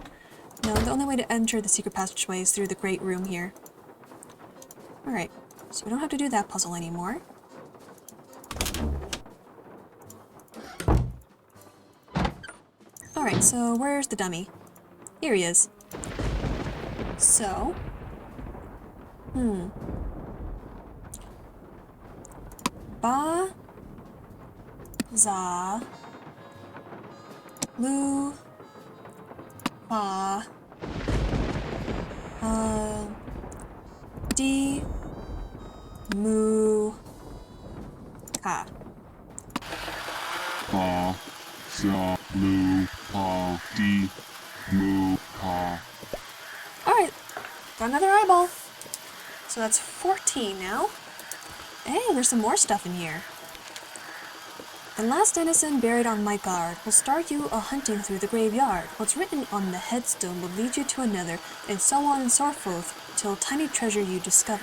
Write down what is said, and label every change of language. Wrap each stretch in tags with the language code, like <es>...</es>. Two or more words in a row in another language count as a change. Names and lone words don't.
<en>No, the only way to enter the secret passageway is through the great room here. Alright, so we don't have to do that puzzle anymore. Alright, so where's the dummy? Here he is. So... Ba... Za... Lu... Pa... Di... Mu... Ka. Pa, za, lu, pa, di, mu, pa. Alright, got another eyeball. So that's 14 now. Hey, there's some more stuff in here. The last denizen buried on my guard will start you a hunting through the graveyard. What's written on the headstone will lead you to another, and so on and so forth, till tiny treasure you discover.</en>